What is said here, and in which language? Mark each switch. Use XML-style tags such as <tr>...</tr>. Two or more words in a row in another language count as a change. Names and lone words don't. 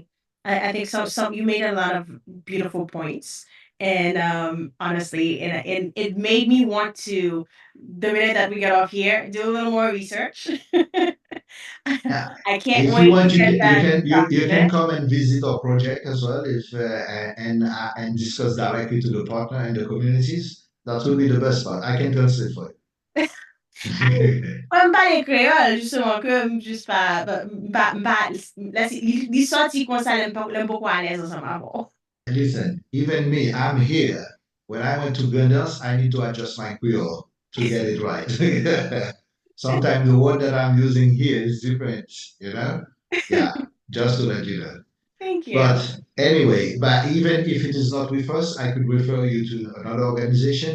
<en>I think some you made a lot of beautiful points, and honestly, and it made me want to, the minute that we get off here, do a little more research. yeah, I can't if you wait to want, get that you can document. come and visit our project as well, if and discuss directly to the partner and the communities. That will be the best part. I can translate for you.</en> <ht>Mwen pale kreol, justement, ke m jist li soti kon sa lem poko alez ansan avon.</ht> <en>Listen, even me, I'm here. When I went to Gunners, I need to adjust my Creole to get it right. Sometimes the word that I'm using here is different, you know? Yeah, just to let you know. Thank you. But anyway, but even if it is not with us, I could refer you to another organization.</en>